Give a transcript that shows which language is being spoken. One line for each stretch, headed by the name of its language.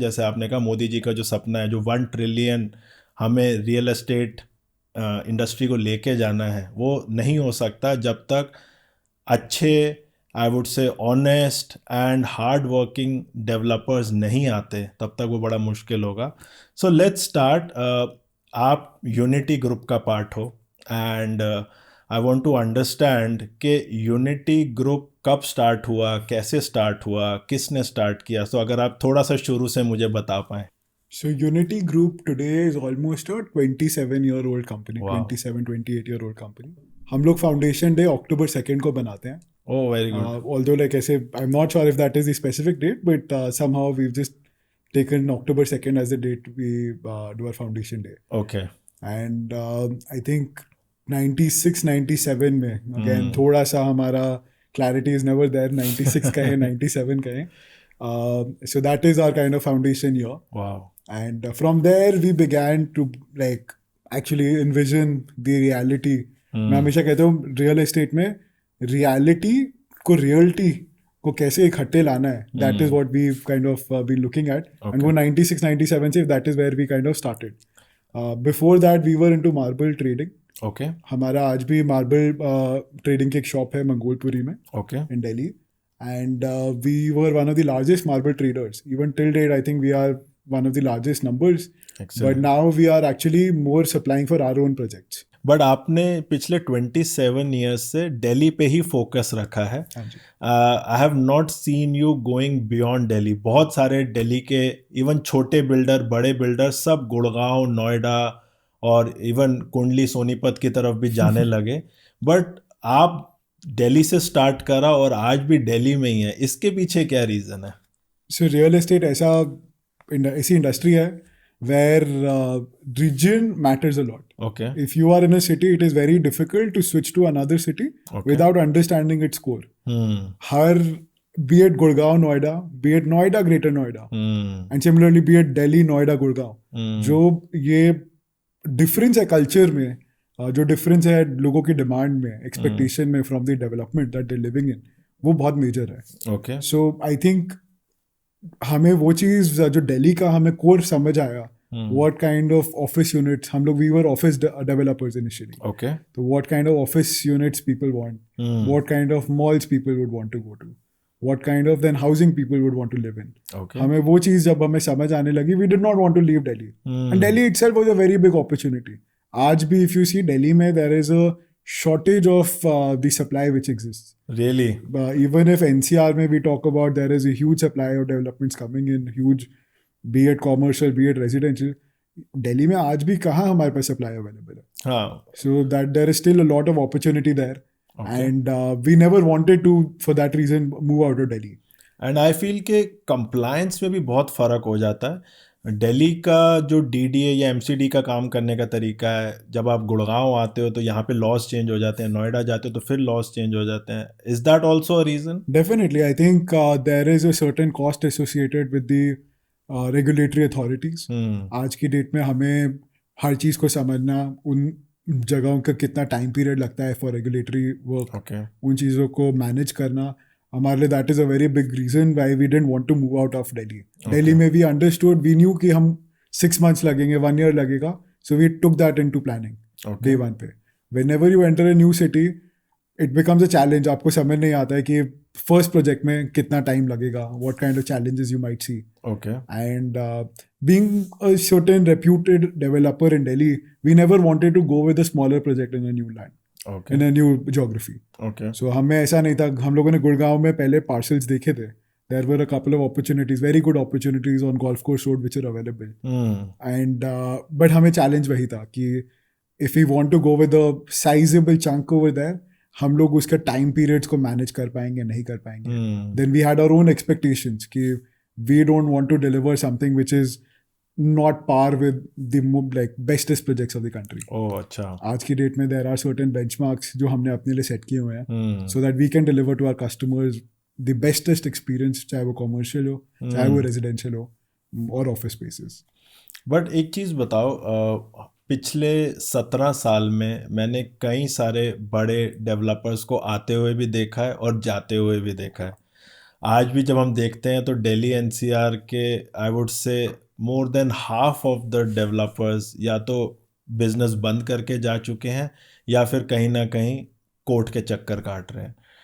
Hindi: जैसे आपने कहा मोदी जी का जो सपना है, जो 1 ट्रिलियन हमें रियल एस्टेट इंडस्ट्री को लेके जाना है, वो नहीं हो सकता जब तक अच्छे,
English: I would say honest and hard working developers
Hindi: नहीं आते तब तक वो बड़ा मुश्किल होगा.
English: So let's start.
Hindi: आप यूनिटी ग्रुप का पार्ट हो
English: and I want to understand
Hindi: कि यूनिटी ग्रुप कब स्टार्ट हुआ, कैसे स्टार्ट हुआ, किसने स्टार्ट किया. सो अगर आप थोड़ा सा शुरू से मुझे बता पाएँ.
English: So Unity Group today is almost a 27-year-old company. Wow. 27-28-year-old company.
Hindi: हम लोग फाउंडेशन डे October 2nd को बनाते हैं.
English: Oh, very good. Although like I say, I'm not sure if that is the specific date, but somehow we've just taken October 2nd as the date we do our foundation day. Okay. And I think 96-97 में again
Hindi: थोड़ा सा हमारा
English: clarity is never there,
Hindi: 96 का है 97 का है.
English: So that is our kind of foundation here. Wow. And from there we began to like actually envision the reality.
Hindi: मैं हमेशा कहता हूँ रियल एस्टेट में रियलिटी को रियलिटी को कैसे इकट्ठे लाना है,
English: That is what we kind of been looking at. And
Hindi: वो 96 97 say
English: That is where we kind of started. Before that we were into marble trading. Okay.
Hindi: हमारा आज भी मार्बल ट्रेडिंग की एक शॉप है मंगोलपुरी में
English: Okay. in Delhi, and we were one of the largest marble traders. Even till date, I think we are one of the largest numbers. Excellent. But now we are actually more supplying for our own projects.
Hindi: But आपने पिछले 27 years से दिल्ली पे ही focus रखा है.
English: I have not seen you going beyond Delhi.
Hindi: बहुत सारे दिल्ली के even छोटे बिल्डर, बड़े बिल्डर सब गुड़गांव, नोएडा और इवन कुंडली, सोनीपत की तरफ भी जाने लगे. बट आप दिल्ली से स्टार्ट करा और आज भी दिल्ली में ही है. इसके पीछे क्या रीज़न है? सो रियल एस्टेट ऐसी इंडस्ट्री है
English: where region matters a lot. Okay. If you are in a city, it is very difficult to switch to another city without understanding its core. हर be it Gurgaon, Noida, be it Noida, Greater Noida, and similarly be it Delhi, Noida, Gurgaon,
Hindi: जो ये difference है culture में, जो difference है लोगों की demand में, expectation में
English: from the development that they're living in,
Hindi: वो बहुत major है.
English: Okay. So I think
Hindi: हमें वो चीज़ जो दिल्ली का हमें कोर समझ आया,
English: what kind of office units,
Hindi: हम लोग
English: we were office developers initially. Okay. So what kind of office units people want, what kind of malls people would want to go to, what kind of then housing people would want to live in. Okay.
Hindi: हमें वो चीज़ जब हमें समझ आने लगी,
English: we did not want to leave Delhi. And Delhi itself was a very big opportunity.
Hindi: आज भी
English: if you see Delhi में there is a shortage of the supply which exists. Really? Even if NCR में we talk about there is a huge supply of developments coming in, huge, be it commercial, be it residential.
Hindi: Delhi में आज भी कहाँ हमारे पास supply available है. हाँ.
English: So that there is still a lot of opportunity there. Okay. And we never wanted to, for that reason, move out of Delhi. And I feel
Hindi: कि compliance में भी बहुत फ़र्क हो जाता है. दिल्ली का जो DDA या MCD का काम करने का तरीका है, जब आप गुड़गांव आते हो तो यहाँ पे लॉस चेंज हो जाते हैं, नोएडा जाते हो तो फिर लॉस चेंज हो जाते हैं.
English: Is that also a reason? Definitely, I think there is a certain cost associated with the regulatory authorities.
Hindi: आज की डेट में हमें हर चीज़ को समझना, उन जगहों का कितना टाइम पीरियड लगता है
English: For regulatory work, Okay.
Hindi: उन चीज़ों को मैनेज करना हमारे लिए
English: That is a very big reason why we didn't want to move out of Delhi. Delhi में we understood, we knew कि
Hindi: हम 6 months लगेंगे, 1 year लगेगा,
English: So we took that into planning day one पे. Whenever you enter a new city it becomes a challenge.
Hindi: आपको समझ नहीं आता है कि फर्स्ट प्रोजेक्ट में कितना टाइम लगेगा,
English: What kind of challenges you might see. Okay. And being a certain reputed developer in Delhi, we never wanted to go with a smaller project in a new land, Okay. in a new geography. Okay.
Hindi: So हमें ऐसा नहीं था. हम लोगों ने गुड़गांव में पहले parcels देखे थे.
English: There were a couple of opportunities, very good opportunities on Golf Course Road which are available. And but
Hindi: हमें challenge वही था कि
English: if we want to go with a sizable chunk over there,
Hindi: हम लोग उसके time periods को manage कर पाएंगे, नहीं कर पाएंगे.
English: Then we had our own expectations कि we don't want to deliver something which is not par with the like bestest projects of the country.
Hindi: Oh, अच्छा. आज की डेट में
English: there are certain benchmarks
Hindi: जो हमने अपने लिए सेट किए हुए हैं,
English: so that we can deliver to our customers the bestest experience,
Hindi: चाहे वो commercial हो, चाहे वो residential हो और
English: office spaces.
Hindi: बट एक चीज़ बताओ, पिछले 17 साल में मैंने कई सारे बड़े डेवलपर्स को आते हुए भी देखा है और जाते हुए भी देखा है. आज भी जब हम देखते हैं तो दिल्ली NCR के
English: I would say more than half of the developers
Hindi: या तो बिजनेस बंद करके जा चुके हैं या फिर कहीं ना कहीं कोर्ट के चक्कर काट रहे हैं.